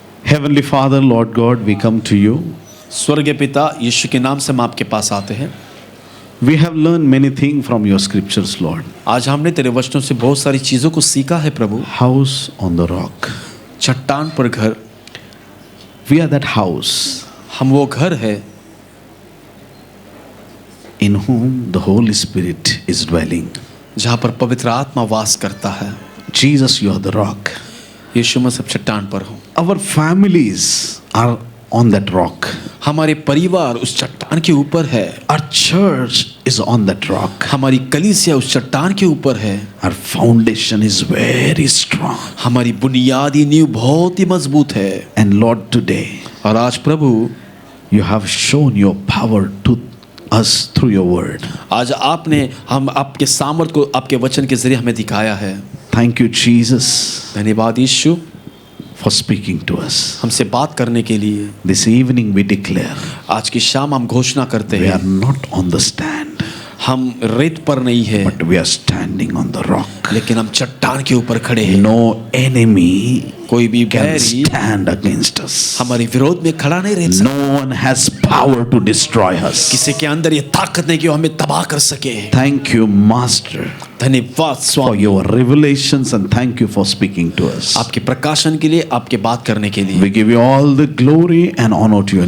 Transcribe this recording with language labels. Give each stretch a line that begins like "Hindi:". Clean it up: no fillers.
English: Heavenly Father, Lord God, we come to you.
Hindi: स्वर्गीय पिता, यीशु के नाम से हम आपके पास आते हैं.
English: We have learned many things from your scriptures, Lord.
Hindi: आज हमने तेरे वचनों से बहुत सारी चीजों को सीखा है प्रभु.
English: House on the rock.
Hindi: चट्टान पर घर.
English: We are that house
Hindi: हम वो घर है
English: in whom the Holy Spirit is dwelling.
Hindi: जहाँ पर पवित्र आत्मा वास करता है.
English: Jesus, you are the rock.
Hindi: यीशु मसीह चट्टान पर हो.
English: Our families are on that rock.
Hindi: हमारे परिवार उस चट्टान के ऊपर है.
English: Our church is on that rock.
Hindi: हमारी कलीसिया उस चट्टान के ऊपर है.
English: Our foundation is very strong.
Hindi: हमारी बुनियादी नींव बहुत ही मजबूत है.
English: And Lord, today
Hindi: और आज प्रभु
English: you have shown your power to us through your word.
Hindi: आज आपने हम आपके सामर्थ को आपके वचन के जरिए हमें दिखाया है.
English: Thank you, Jesus,
Hindi: धन्यवाद यीशु
English: for speaking to us.
Hindi: हमसे बात करने के लिए.
English: This evening we declare
Hindi: आज की शाम हम घोषणा करते
English: we
Hindi: हैं
English: are not on the stand,
Hindi: हम रेत पर नहीं है,
English: but we are standing on the rock.
Hindi: लेकिन हम चट्टान के ऊपर खड़े हैं.
English: No enemy
Hindi: कोई भी
English: can
Hindi: berry
English: stand against us.
Hindi: हमारे विरोध में खड़ा नहीं रह सकता.
English: No one has power to destroy us.
Hindi: किसी के अंदर ये ताकत नहीं कि वो हमें तबाह कर सके.
English: Thank you, Master,
Hindi: धन्यवाद
English: for
Hindi: Swami,
English: your revelations, and thank you for speaking to us.
Hindi: आपके प्रकाशन के लिए, आपके बात करने के लिए.
English: We give you all the glory and honor to your